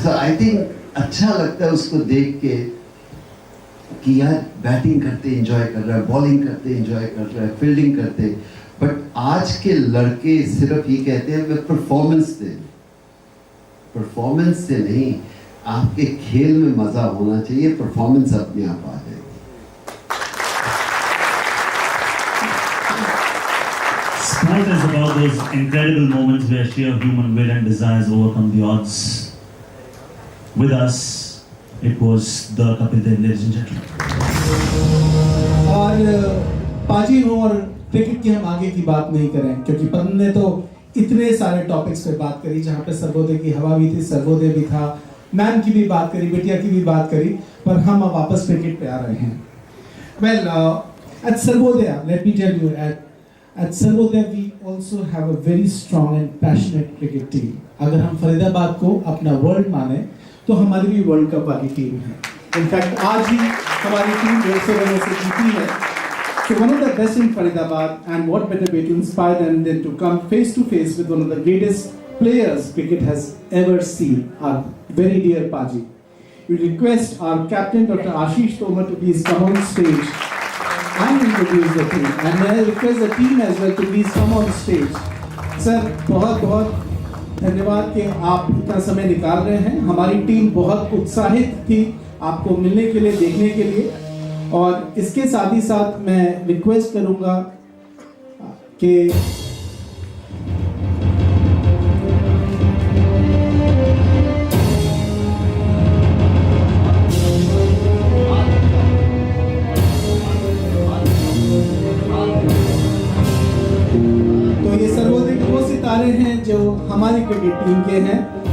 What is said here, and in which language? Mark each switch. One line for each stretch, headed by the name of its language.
English: so I think
Hindi: अच्छा लगता है उसको देख के कि यार बैटिंग करते एंजॉय कर रहा है, बॉलिंग करते एंजॉय कर रहा है, फील्डिंग करते। बट आज के लड़के सिर्फ ये कहते हैं मैं परफॉर्मेंस दे, परफॉर्मेंस से नहीं, आपके खेल में मजा होना चाहिए, परफॉर्मेंस अपने आप आ जाएगी।
English: Sport is about those incredible moments where sheer human will and desires overcome the odds. With us, it was the Kapil Dev, ladies and gentlemen.
Hindi: और पाजी हो और क्रिकेट की हम आगे की बात नहीं करें, क्योंकि पवन ने तो इतने सारे टॉपिक्स पे बात करी, जहाँ पे सर्वोदय की हवा भी थी, सर्वोदय भी था, मैम की भी बात करी, बिटिया की भी बात करी, पर हम अब वापस क्रिकेट पे आ रहे हैं.
English: Well, at Sarvodaya, let me tell you, at Sarvodaya we also have a very strong and passionate cricket team.
Hindi: अगर हम फरीदाबाद को अपना वर्ल्ड माने तो हमारी भी वर्ल्ड कप वाली टीम है. इनफैक्ट आज ही हमारी टीम 150 रनों से जीती है.
English: So one of the best in Faridabad, and what better way to inspire them than to come face to face with one of the greatest players cricket has ever seen, our very dear Paji. We request our captain Dr. Ashish Tomar to please come on stage and introduce the team. And may I request the team as well to please come on stage.
Hindi: Sir, बहुत बहुत धन्यवाद कि आप इतना समय निकाल रहे हैं. हमारी टीम बहुत उत्साहित थी आपको मिलने के लिए, देखने के लिए. और इसके साथ ही साथ मैं रिक्वेस्ट करूंगा कि तो ये सर्वोदय के वो सितारे हैं जो हमारी क्रिकेट टीम के हैं.